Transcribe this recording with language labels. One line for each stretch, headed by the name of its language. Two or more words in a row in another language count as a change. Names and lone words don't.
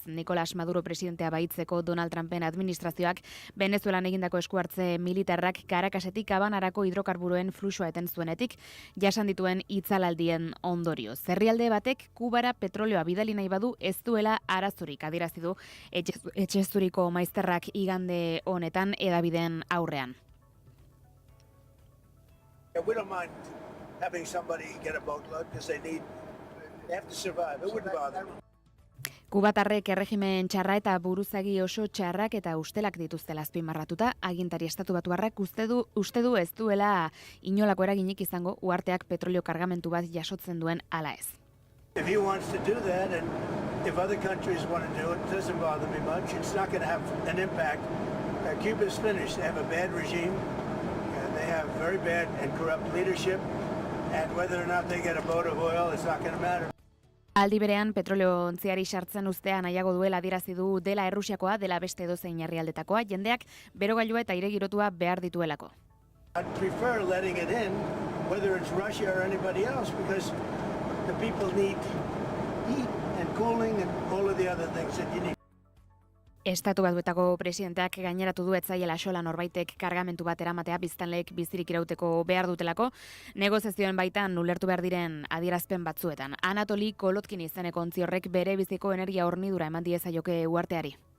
Basque: Nicolas Maduro presidentea baitzeko Donald Trumpen administrazioak Venezuelan egindako eskuhartze militarrak Caracasetik Habanarako hidrokarburoen fluxua eten zuenetik jasan dituen itzalaldien ondorioz. Herrialde batek Kubara petrolioa bidali nahi badu ez duela arazorik adierazi du etxezuriko maizterrak igande honetan hedabideen aurrean.
English: We don't mind having somebody get a boatload because they have to survive. It wouldn't bother me.
Basque: Kubatarrek erregimen txarra eta buruzagi oso txarrak eta ustelak dituztela azpimarratuta, agintari estatubatuarrak uste du ez duela inolako eraginik izango uharteak petrolio kargamentu bat jasotzen duen ala ez.
English: If he wants to do that and if other countries want to do it, it doesn't bother me much. It's not going to have an impact. Cuba's finished. They have a bad regime. They have very bad and corrupt leadership. And whether or not they get a boat of oil, it's not going to matter.
Basque: Aldi berean, petrolio ontziari sartzen ustea nahiago duela adierazi du dela Errusiakoa, dela beste edozein herrialdetakoa, jendeak berogailua eta aire girotua behar dituelako.
English: I'd prefer letting it in, whether it's Russia or anybody else, because the people need heat and cooling and all of the other things that you need.
Basque: Estatu Batuetako presidenteak gaineratu du etzaiela xola norbaitek kargamentu bat eramatea biztanleek bizirik irauteko behar dutelako, negoziazioen baitan ulertu behar diren adierazpen batzuetan. Anatoli Kolotkin izeneko ontzi horrek bere biziko energia hornidura eman diezaioke uharteari.